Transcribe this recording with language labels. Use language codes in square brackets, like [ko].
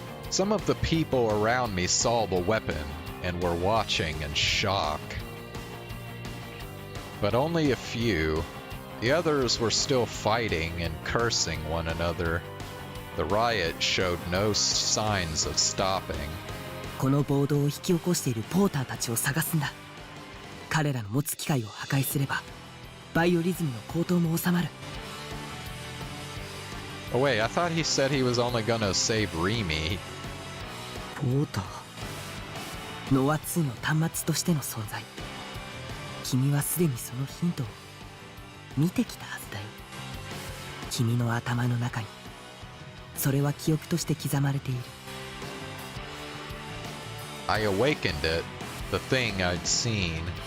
[en] Some of the people around me saw the weapon and were watching in shock. But only a few. The others were still fighting and cursing one another. The riot showed no signs of stopping. [ja] この暴動を引き起こしているポーターたちを探すんだ。彼らの持つ機械を破壊すれば、バイオリズムの高騰も収まる。 [en] Oh wait, I thought he said he was only gonna save Rimi. [ja] ポーター。ノア2の端末としての存在。君はすでにそのヒントを見てきたはずだよ。君の頭の中に、それは記憶として刻まれている。 [en] I awakened it, the thing I'd seen.